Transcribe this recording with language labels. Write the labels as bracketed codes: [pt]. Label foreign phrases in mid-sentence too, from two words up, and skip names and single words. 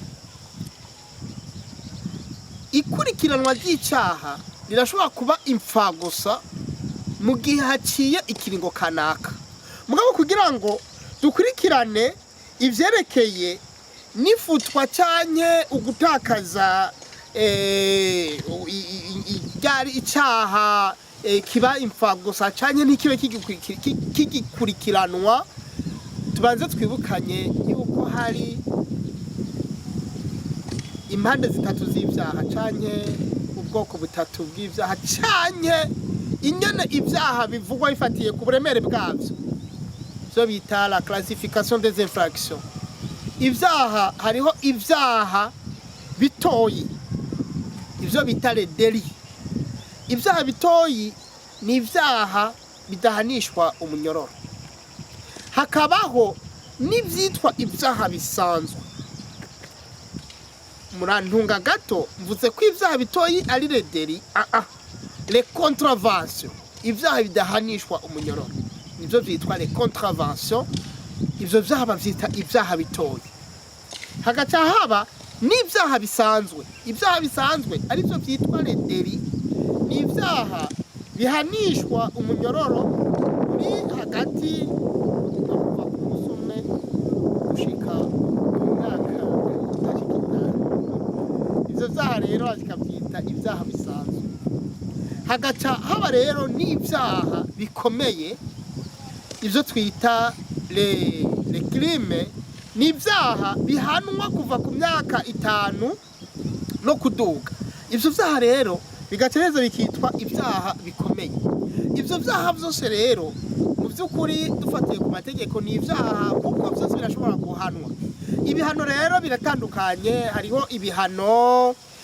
[rn] ikurikiranwa ry'icaha rirashobora kuba impfa gusa mu gihe haciye ikiringo kanaka mugabo kugira ngo dukurikirane ivyerekeye nifutwa canke ugutakaza igari icaha kiba impfa gusa canke ntikibe kigikurikiranwa tubanze twibukanye yuko hari impande zitatu z'ivyaha canke ubwoko butatu bw'ivyaha canke ingene ivyaha bivugwa bifatiye ku buremere bwavyo byo bita [fr] la classification des infractions [rn] ivyaha hariho ivyaha bitoyi ivyo bita [fr] les délits [rn] ivyaha bitoyi ni ivyaha bidahanishwa umunyororo hakabaho n'ivyitwa ivyaha bisanzwe murantunga gato mvuze ko ivyaha bitoyi ari [fr] les délits les [rn] contraventions ivyaha bidahanishwa umunyororo nivyo vyitwa [fr] les contraventions [rn] ivyo vyaha bavyita ivyaha bitoyi hagaca haba n'ivyaha bisanzwe arivyo vyitwa [fr] les délits [rn] ni ivyaha bihanishwa umunyororo uri hagati kuva ku musumwe gushika mu mwaka ivyo vyaha rero bakavyita ivyaha bisanzwe hagaca haba rero n'ivyaha bikomeye ivyo twita [fr] les crimes [rn] ni ivyaha bihanwa kuva ku myaka 5 no kuduga ivyo vyaha rero bigacereza bikitwa ivyaha bikomeye ivyo vyaha vyose rero mu by'ukuri dufatiye ku mategeko ni ivyaha kuko byose birashobora guhanwa ibihano rero biratandukanye hariho ibihano